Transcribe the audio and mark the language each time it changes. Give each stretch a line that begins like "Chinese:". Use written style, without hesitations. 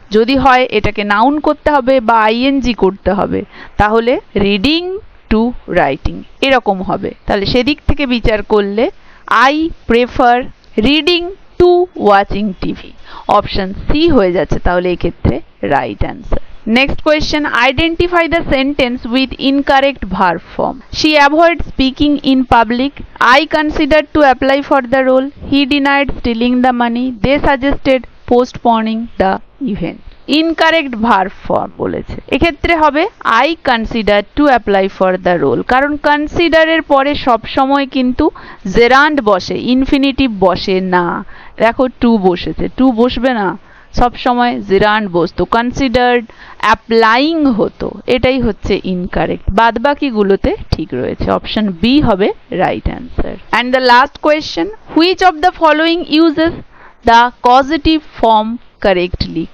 Bangla: যদি হয় এটাকে নাউন করতে হবে বা আইএনজি করতে হবে, তাহলে রিডিং টু রাইটিং এরকম হবে। তাহলে সেদিক থেকে বিচার করলে I prefer reading to watching TV, option C হয়ে যাচ্ছে তাহলে এক্ষেত্রে right answer.
English: Next question, identify the sentence with incorrect verb form. She avoided speaking in public. I considered to apply for the role. He denied stealing the money. They suggested postponing the event.
Bangla: Incorrect verb form বলেছে, এক্ষেত্রে হবে I considered to apply for the role, কারণ consider এর পরে সব সময় কিন্তু gerund বসে, infinitive বসে না। দেখো টু বসেছে, টু বসবে না, সব সময় জিরান্ড বসতো, কনসিডার্ড অ্যাপ্লাইং হতো, এটাই হচ্ছে ইনকারেক্ট। বাদ বাকিগুলোতে ঠিক রয়েছে, অপশন বি হবে right answer.
English: And the last question, which of the following uses the causative form correctly?